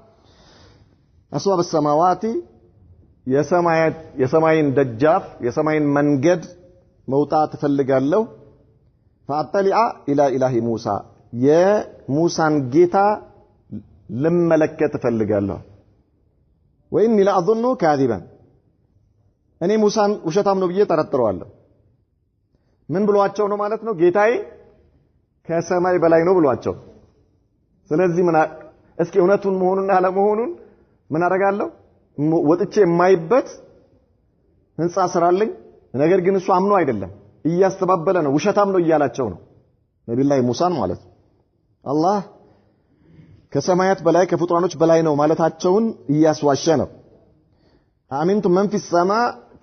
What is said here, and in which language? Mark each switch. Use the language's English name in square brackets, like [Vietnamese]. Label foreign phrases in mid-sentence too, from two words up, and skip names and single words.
[Amharic] السماوات የሰማይን ደጃፍ የሰማይን መንገድ መውጣት ፈልጋለሁ። [Arabic] فأطلع إلى إله موسى [Amharic] የሙሳን ጌታ ልመለከት ፈልጋለሁ። [Arabic] وإني لأظنه كاذبا [Amharic] እኔ ሙሳን ውሸታም ነው ብዬ ተጠረጥረዋለሁ። ምን ብሏቸው ነው ማለት ነው? ጌታዬ ከሰማይ በላይ ነው ብሏቸው። ስለዚህ እስኪ እውነቱን መሆኑን አለመሆኑን ምን አደርጋለሁ? ወጥቼ የማይበት ህንጻ ስራልኝ። ነገር ግን እሱ አምኖ አይደለም እያስተባበለ ነው፣ ውሸታም ነው እያላቸው ነው ነብዩላህ ሙሳን ማለት ነው። አላህ ከሰማያት በላይ ከፍጡራኖች በላይ ነው ማለታቸውን እያስዋሸ ነው። [Arabic] أأمنتم من في